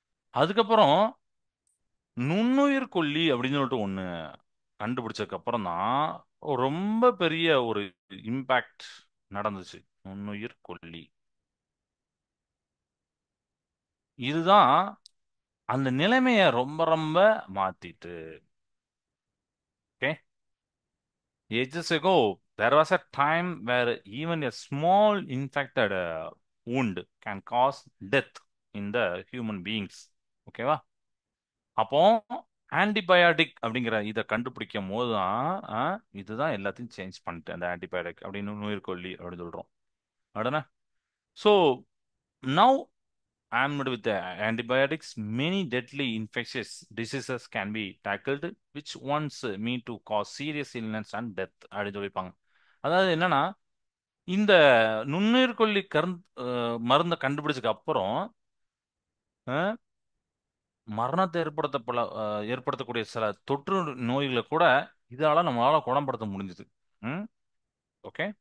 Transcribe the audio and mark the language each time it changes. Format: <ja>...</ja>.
<ta>அதுக்கப்புறம் நுண்ணுயிர் கொல்லி அப்படின்னு சொல்லிட்டு ஒண்ணு கண்டுபிடிச்சதுக்கு அப்புறம் தான் ரொம்ப பெரிய ஒரு இம்பாக்ட் நடந்துச்சு. நுண்ணுயிர் கொல்லி இதுதான் அந்த நிலைமைய ரொம்ப ரொம்ப மாத்திட்டு.</ta> <en>Okay, ages ago there was a time where even a small infected wound can cause death in the human beings.</en> <ta>ஓகேவா? அப்போ ஆன்டிபயாட்டிக் அப்படிங்கிற இதை கண்டுபிடிக்கும் போது தான் இதுதான் எல்லாத்தையும் சேஞ்ச் பண்ணிட்டு அந்த ஆன்டிபயாட்டிக் அப்படின்னு நுயிர்கொல்லி அப்படின்னு சொல்றோம். அப்படின்னா</ta> <en>so now armed with the antibiotics, many deadly infectious diseases can be tackled, which once mean to cause serious illness and death</en> <ta>அப்படின்னு சொல்லியிருப்பாங்க. அதாவது என்னன்னா இந்த நுண்ணுயிர்கொல்லி மருந்தை கண்டுபிடிச்சதுக்கு அப்புறம் அஹ், மரணத்தை ஏற்படுத்தக்கூடிய சில தொற்று நோய்களை கூட இதால நம்மளால குணப்படுத்த முடிஞ்சுது. ம். ஓகே.</ta>